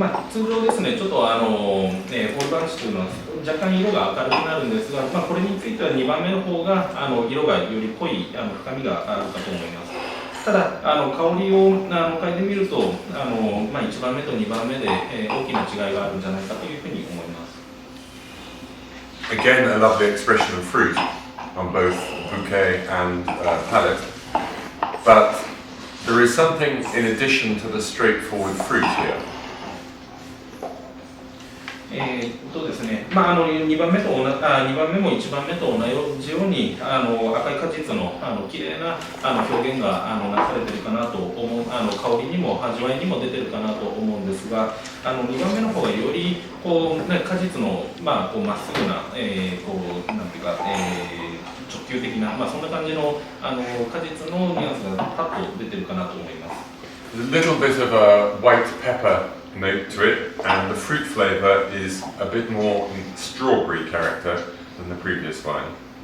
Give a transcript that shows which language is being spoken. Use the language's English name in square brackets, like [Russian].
[Japanese] 通常ですね、ちょっとホールバンチというのは若干色が明るくなるんですが、これについては2番目の方が色がより濃い深みがあるかと思います。ただ香りを嗅いでみると1番目と2番目で大きな違いがあるんじゃないかというふうに思います。 [English] Again, a lovely expression of fruit on both bouquet and palate. But there is something in addition to the straightforward fruit here. [Japanese] ですね、2番目も1番目と同じように赤い果実の綺麗な表現がなされているかなと思う、香りにも味わいにも出ているかなと思うんですが、2番目の方がより果実のまっすぐな、なんていうか、直球的な、そんな感じの果実のニュアンスがパッと出ているかなと思います。 [English] There's a little bit of a white pepper note to it, and the fruit flavour is a bit more in strawberry character than the previous wine.